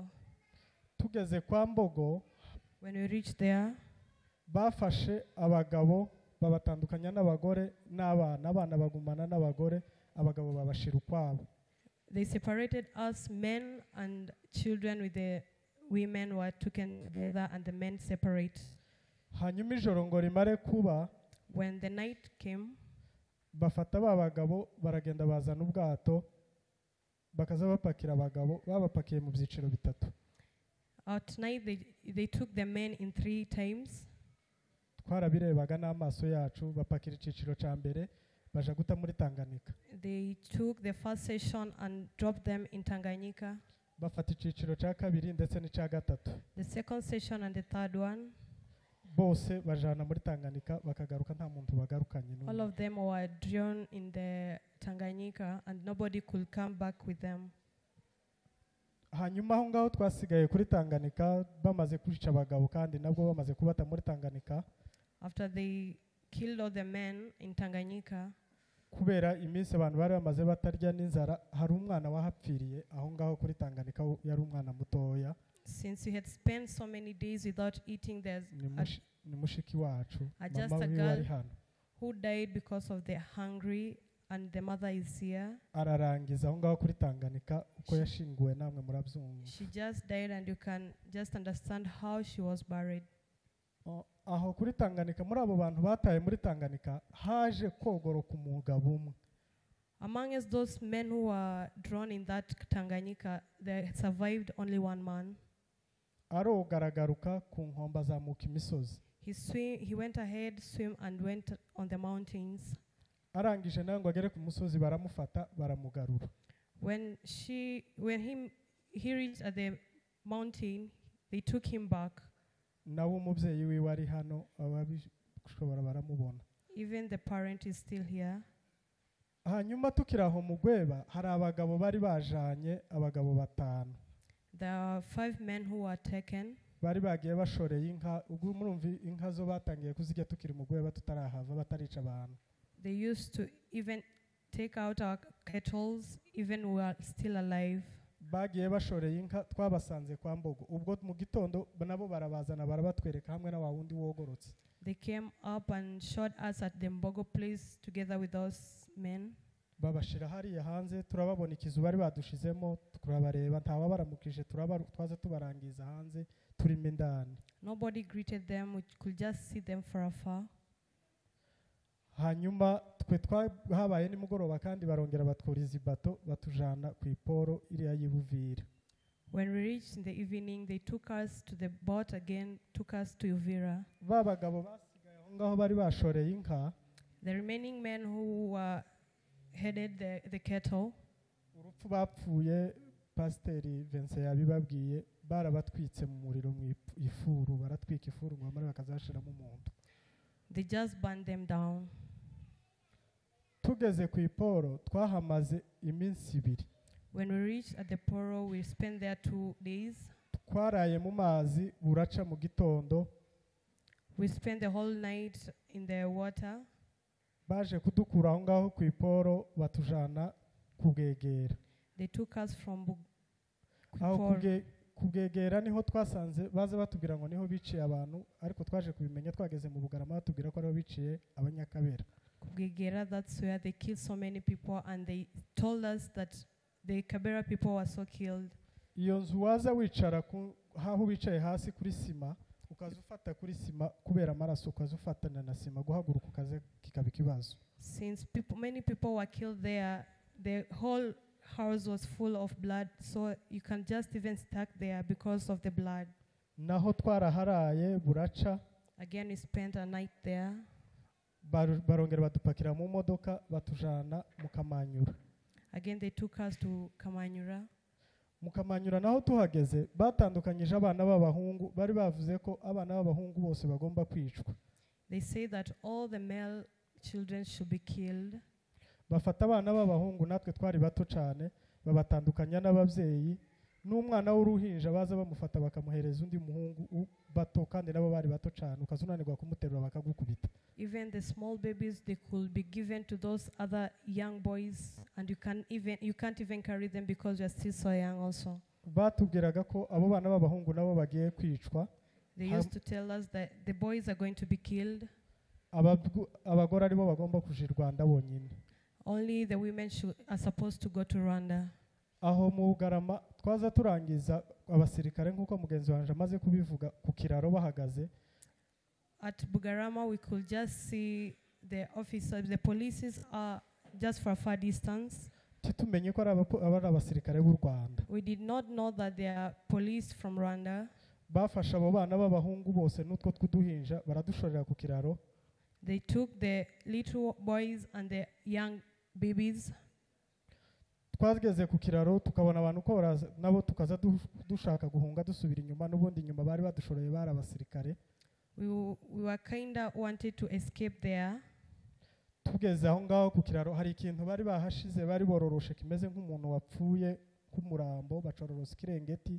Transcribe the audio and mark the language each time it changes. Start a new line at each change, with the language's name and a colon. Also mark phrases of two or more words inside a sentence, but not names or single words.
Kinyarwanda: Tugeze kwa Mbogo,
English: when we reached there,
Kinyarwanda: bafashe abagabo babatandukanya n'abagore n'abana bagumana n'abagore abagabo babashira ukwabo.
English: They separated us men and children with the women were taken together and the men separate.
Kinyarwanda: Hanyuma ijoro ngo rimare kuba,
English: when the night came,
Kinyarwanda: bafata babagabo baragenda bazana ubwato bakaza bapakira abagabo babapakiye mu byiciro bitatu.
English: At night they took the men in 3 times.
Kinyarwanda: Twarabirebaga n'amaso yacu bapakira iciciro ca mbere baja guta muri Tanganyika.
English: They took the first session and dropped them in Tanganyika.
Kinyarwanda: Bafata iciciro ca kabiri ndetse n'ica gatatu.
English: The second session and the third one.
Kinyarwanda: Bose bajana muri Tanganyika bakagaruka nta muntu bagarukanye n'umwe.
English: All of them were drawn in the Tanganyika and nobody could come back with them.
Kinyarwanda: Hanyuma aho ngaho twasigaye kuri Tanganyika bamaze kwica abagabo kandi nabwo bamaze kubata muri Tanganyika.
English: After they killed all the men in Tanganyika,
Kinyarwanda: kubera iminsi abantu bari bamaze batarya n'inzara hari umwana wahapfiriye aho ngaho kuri Tanganyika yari umwana mutoya.
English: Since we had spent so many days without eating, there's
Kinyarwanda: ni mushiki wacu
English: just a girl who died because of the hungry, and the mother is here.
Kinyarwanda: Ararangiza aho ngaho kuri Tanganyika uko yashinguwe namwe murabyumva.
English: She just died and you can just understand how she was buried.
Kinyarwanda: Aho kuri Tanganyika muri abo bantu bataye muri Tanganyika haje kogoroka umugabo umwe.
English: Among us those men who were drawn in that Tanganyika, they survived only one man.
Kinyarwanda: Arogaragaruka ku nkomba zamuka imisozi.
English: He went ahead, swim and went on the mountains.
Kinyarwanda: Arangije nawe ngo agere ku musozi baramufata baramugarura.
English: When he reached at the mountain, they took him back.
Kinyarwanda: Nawe umubyeyiwe ari hano ababishobora baramubona.
English: Even the parent is still here.
Kinyarwanda: Hanyuma tukiraho mu Gweba hari abagabo bari bajanye abagabo 5.
English: There are 5 men who were taken.
Kinyarwanda: Bari bagiye bashoreye inka ubwo murumva inka zo batangiye kuzijya tukiri mu Gweba tutarahava batarica abantu.
English: They used to even take out our kettles even we are still alive.
Kinyarwanda: Bagiye bashoreye inka twabasanze kwa Mbogo ubwo mu gitondo nabo barabazana barabatwereka hamwe na wawundi wogorotse.
English: They came up and showed us at the Mbogo place together with those men.
Kinyarwanda: babashira hariya hanze turababona ikizu bari badushizemo turabareba ntawabaramukije twaza tubarangiza hanze turimo indani.
English: Nobody greeted them. We could just see them from afar.
Kinyarwanda: Hanyuma twe habaye nimugoroba kandi barongera batwuriza ibato batujana ku iporo iriya y'Ibuvira.
English: When we reached in the evening, they took us to the boat again, took us to Uvira.
Kinyarwanda: Babagabo basigaye aho ngaho bari bashoreye inka.
English: The remaining men who headed the cattle.
Kinyarwanda: Urupfu bapfuye Pasiteri Vincent yabibabwiye barabatwitse mu muriro mu ifuru baratwika ifuru ngo bamare bakazashiramo umuntu.
English: They just burned them down.
Kinyarwanda: Tugeze ku iporo twahamaze iminsi 2.
English: When we reached at the poro, we spent there 2 days.
Kinyarwanda: Twaraye mu mazi buraca mu gitondo.
English: We spent the whole night in the water.
Kinyarwanda: Baje kudukura aho ngaho ku iporo batujana kubwegera.
English: They took us from
Kinyarwanda: kubwegera niho twasanze baza batubwira ngo niho biciye abantu ariko twaje kubimenya twageze mu Bugarama batubwira ko ariho biciye Abanyakabera. Kubwegera,
English: that's where they killed so many people, and they told us that the Kabera people were so killed.
Kinyarwanda: Iyo nzu waza wicara haho bicaye hasi kuri sima ukazufata kuri sima kubera amaraso ukazufatana na sima guhaguruka ukaze kikaba kibazo.
English: Since many people were killed there, the whole house was full of blood, so you can just even stuck there because of the blood.
Kinyarwanda: Naho twaraharaye buraca.
English: Again we spent a night there.
Kinyarwanda: Barongera badupakira mu modoka batujana mu Kamanyura.
English: Again they took us to Kinyamarura.
Kinyarwanda: Mu Kamanyura naho tuhageze batandukanyije abana b'abahungu bari bavuze ko abana b'abahungu bose bagomba kwicwa.
English: They say that all the male children should be killed.
Kinyarwanda: Bafata abana b'abahungu natwe twari bato cyane babatandukanya n'ababyeyi n'umwana w'uruhinja baza bamufata bakamuhereza undi muhungu bato kandi nabo bari bato cyane ukazunanirwa kumuterura bakagukubita.
English: Even the small babies, they could be given to those other young boys, and you can't even carry them because you are still so young also.
Kinyarwanda: Batubwiraga ko abo bana b'abahungu nabo bagiye kwicwa.
English: They used to tell us that the boys are going to be killed.
Kinyarwanda: Abagore aribo bagomba kuja i Rwanda bonyine.
English: Only the women are supposed to go to Rwanda.
Kinyarwanda: Aho mu Bugarama twaza turangiza abasirikare nkuko mugenzi wanje amaze kubivuga ku kiraro bahagaze.
English: At Bugarama we could just see the officers, the police are just for a far distance.
Kinyarwanda: Tumenye ko ari abasirikare b'u Rwanda.
English: We did not know that they are police from Rwanda.
Kinyarwanda: Bafasha abo bana b'abahungu bose n'utwo twuduhinja baradushorera ku kiraro.
English: They took the little boys and the young babies.
Kinyarwanda: Twageze ku kiraro tukabona abantu ko nabo tukaza dushaka guhunga dusubira inyuma n'ubundi inyuma bari badushoreye bari abasirikare.
English: We were kinda wanted to escape there.
Kinyarwanda: Tugeze aho ngaho ku kiraro hari ikintu bari bahashize bari bororoshe kimeze nk'umuntu wapfuye k'umurambo bacororosa kirengeti.